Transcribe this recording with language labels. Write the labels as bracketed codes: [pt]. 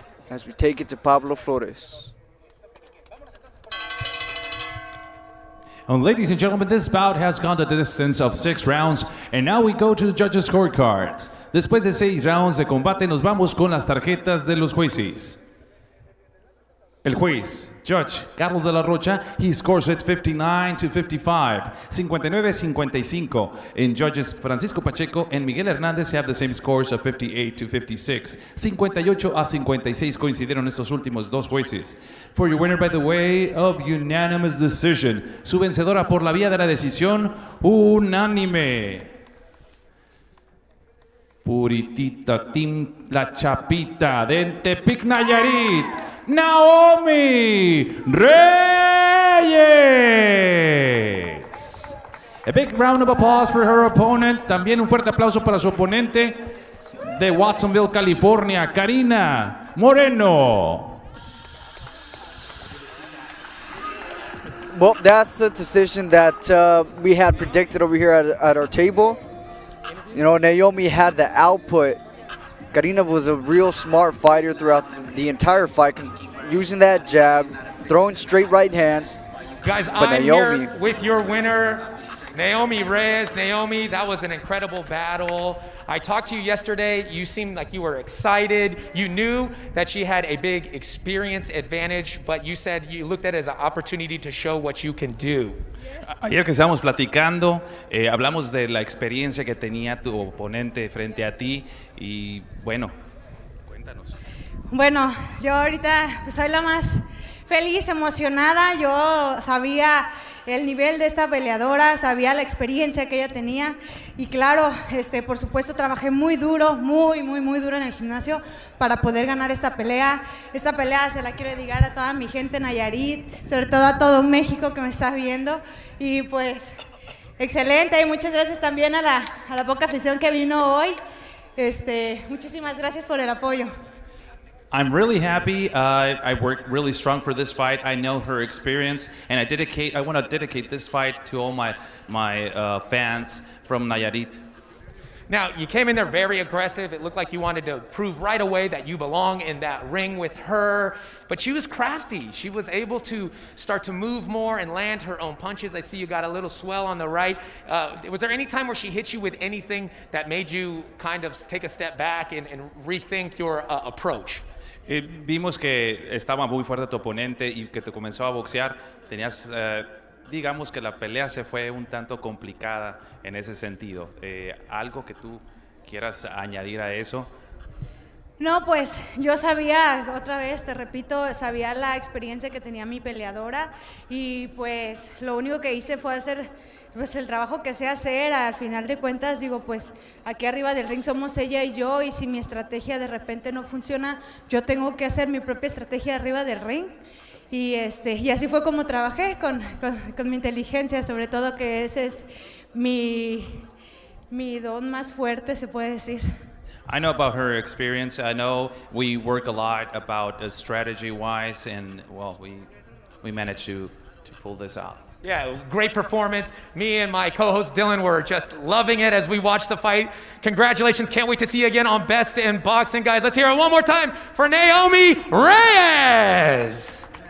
[en] As we take it to Pablo Flores. And ladies and gentlemen, this bout has gone the distance of 6 rounds, and now we go to the judges' scorecards. [es] Después de 6 rounds de combate, nos vamos con las tarjetas de los jueces. El juez, [en] Judge Carlos de la Rocha, he scores it 59-55, 59-55. And judges Francisco Pacheco and Miguel Hernández have the same scores of 58-56. [es] 58-56 coincidieron estos últimos dos jueces. [en] For your winner by the way of unanimous decision, [es] su vencedora por la vía de la decisión unánime. Puritita Team La Chapita de Tepic Nayarit, Naomi Reyes. [en] A big round of applause for her opponent. [es] También un fuerte aplauso para su oponente de Watsonville, California, Carina Moreno. [en] Well, that's the decision that we had predicted over here at our table. You know, Naomi had the output. Karina was a real smart fighter throughout the entire fight, using that jab, throwing straight right hands. Guys, But I'm Naomi- here with your winner, Naomi Reyes. Naomi, that was an incredible battle. I talked to you yesterday. You seemed like you were excited. You knew that she had a big experience advantage, but you said you looked at it as an opportunity to show what you can do. [es] Ayer que estábamos platicando, hablamos de la experiencia que tenía tu oponente frente a ti y bueno, cuéntanos. Bueno, yo ahorita pues, soy la más feliz, emocionada. Yo sabía el nivel de esta peleadora, sabía la experiencia que ella tenía y claro, por supuesto trabajé muy duro, muy duro en el gimnasio para poder ganar esta pelea. Esta pelea se la quiero dedicar a toda mi gente en Nayarit, sobre todo a todo México que me está viendo y pues excelente y muchas gracias también a la poca afición que vino hoy. Muchísimas gracias por el apoyo. [en] I'm really happy. I worked really strong for this fight. I know her experience, and I want to dedicate this fight to all my fans from Nayarit. Now, you came in there very aggressive. It looked like you wanted to prove right away that you belong in that ring with her. But she was crafty. She was able to start to move more and land her own punches. I see you got a little swell on the right. Was there any time where she hit you with anything that made you kind of take a step back and rethink your approach? [es] Vimos que estaba muy fuerte tu oponente y que te comenzó a boxear. Tenías, digamos que la pelea se fue un tanto complicada en ese sentido. ¿Algo que tú quieras añadir a eso? No, pues yo sabía, otra vez te repito, sabía la experiencia que tenía mi peleadora y pues lo único que hice fue hacer pues el trabajo que sé hacer. Al final de cuentas digo pues aquí arriba del ring somos ella y yo y si mi estrategia de repente no funciona, yo tengo que hacer mi propia estrategia arriba del ring y así fue como trabajé con mi inteligencia, sobre todo que ese es mi don más fuerte, se puede decir. [en] I know about her experience. I know we work a lot about strategy-wise, and well, we managed to pull this out. Yeah, great performance. Me and my co-host Dylan were just loving it as we watched the fight. Congratulations. Can't wait to see you again on Best in Boxing, guys. Let's hear it one more time for Naomi Reyes.